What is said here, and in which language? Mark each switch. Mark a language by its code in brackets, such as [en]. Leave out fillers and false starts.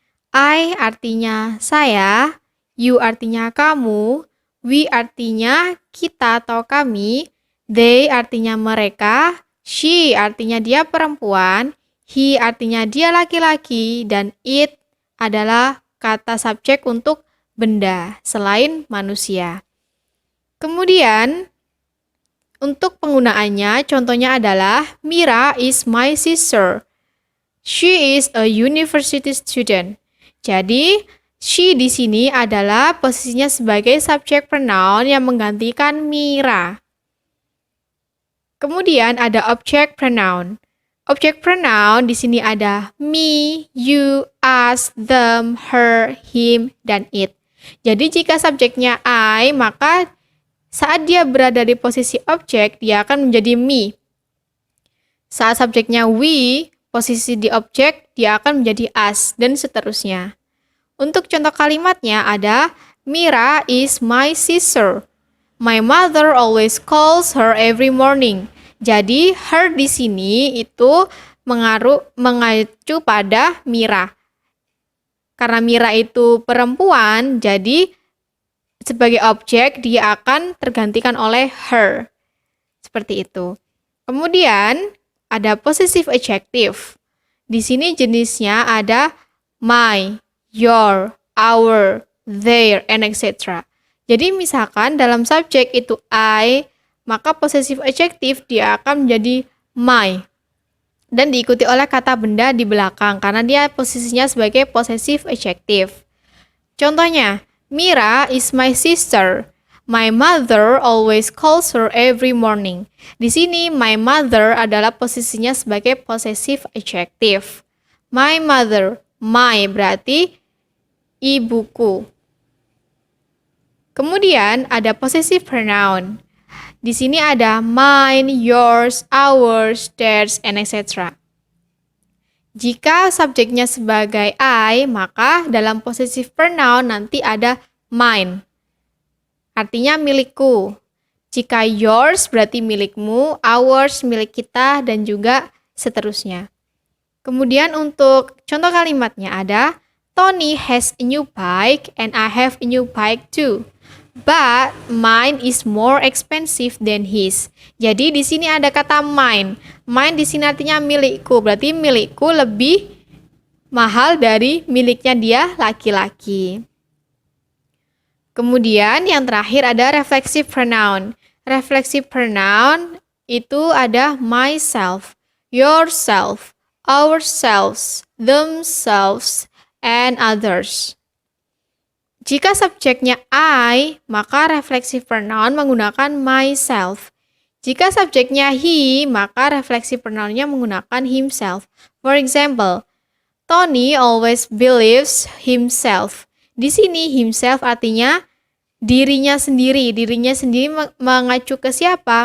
[id] I artinya saya, you artinya kamu, we artinya kita atau kami, they artinya mereka, she artinya dia perempuan, he artinya dia laki-laki, dan it adalah kata subjek untuk benda selain manusia. Kemudian, untuk penggunaannya, contohnya adalah [en] Mira is my sister. She is a university student. [id] Jadi, she di sini adalah posisinya sebagai subjek pronoun yang menggantikan Mira. Kemudian ada object pronoun. Object pronoun di sini ada me, you, us, them, her, him, dan it. Jadi jika subjeknya I, maka saat dia berada di posisi objek, dia akan menjadi me. Saat subjeknya we, posisi di objek, dia akan menjadi us, dan seterusnya. Untuk contoh kalimatnya ada [en] Mira is my sister. My mother always calls her every morning. [id] Jadi her di sini itu mengacu pada Mira. Karena Mira itu perempuan, jadi sebagai objek dia akan tergantikan oleh her. Seperti itu. Kemudian ada possessive adjective. Di sini jenisnya ada my, your, our, their, and etc. Jadi misalkan dalam subjek itu I, maka possessive adjective dia akan menjadi my. dan diikuti oleh kata benda di belakang karena dia posisinya sebagai possessive adjective. [en] Contohnya, Mira is my sister. My mother always calls her every morning. [id] Di sini, my mother adalah posisinya sebagai possessive adjective. My mother, my berarti ibuku. Kemudian ada possessive pronoun. Di sini ada mine, yours, ours, theirs, and etc. Jika subjeknya sebagai I, maka dalam possessive pronoun nanti ada mine. Artinya milikku. Jika yours berarti milikmu, ours milik kita, dan juga seterusnya. Kemudian untuk contoh kalimatnya ada [en] Tony has a new bike and I have a new bike too. But mine is more expensive than his. [id] Jadi di sini ada kata mine. Mine di sini artinya milikku. Berarti milikku lebih mahal dari miliknya dia laki-laki. Kemudian yang terakhir ada reflexive pronoun. Reflexive pronoun itu ada myself, yourself, ourselves, themselves, and others. Jika subjeknya I, maka reflexive pronoun menggunakan myself. Jika subjeknya he, maka reflexive pronounnya menggunakan himself. [en] For example, Tony always believes himself. [id] Di sini himself artinya dirinya sendiri. Dirinya sendiri mengacu ke siapa?